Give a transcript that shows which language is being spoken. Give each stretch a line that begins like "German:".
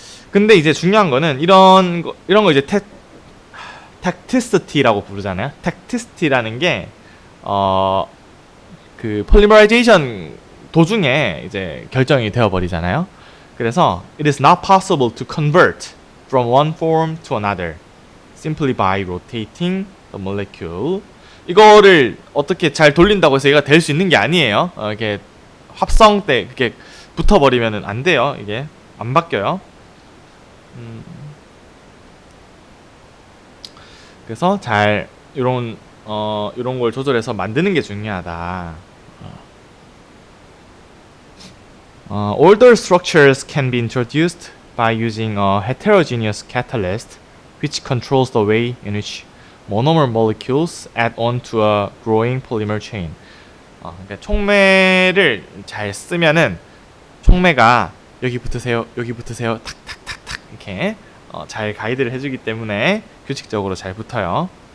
Korean: 근데 이제 중요한 거는 이런 거 이제 텍티시티라고 부르잖아요. 텍티시티라는 게 그 폴리머라이제이션 도중에 이제 결정이 되어 버리잖아요. 그래서
English: it is not possible to convert from one form to another simply by rotating the molecule.
Korean: 이거를 어떻게 잘 돌린다고 해서 얘가 될 수 있는 게 아니에요. 이렇게 합성 때 그렇게 붙어버리면은 안 돼요. 이게 안 바뀌어요. 그래서 잘 이런 걸 조절해서 만드는 게 중요하다.
English: Older structures can be introduced by using a heterogeneous catalyst, which controls the way in which monomer molecules add on to a growing polymer chain.
Korean: 그러니까 촉매를 잘 쓰면은 촉매가 여기 붙으세요, 여기 붙으세요, 탁탁탁탁 이렇게 잘 가이드를 해주기 때문에 규칙적으로 잘 붙어요.